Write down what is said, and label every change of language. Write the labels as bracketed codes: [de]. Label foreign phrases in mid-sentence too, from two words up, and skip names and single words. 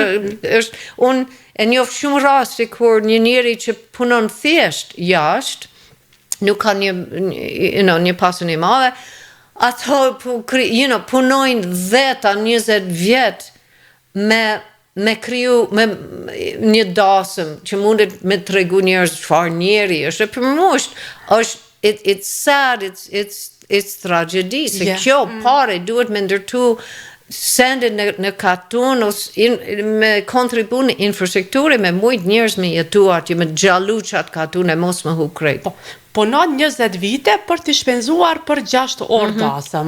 [sq] Unë e njoh shumë raste kur një njeri që punon thjesht jashtë, nuk ka një pasën e madhe, ato punojnë 10-20 vjet me kriju me një dasëm që mundet me tregu njerëz çfarë njeri është. Për mua është [en] it's sad, it's tragedy. [sq] Se kjo pare duhet me ndërtu sende në katun me kontribu në infrastrukture me mujt njerëz me jetu atje, me gjallu qatë katun e mos me hu krejt. Po në 20 vite për të shpenzuar për 6 orë dasëm.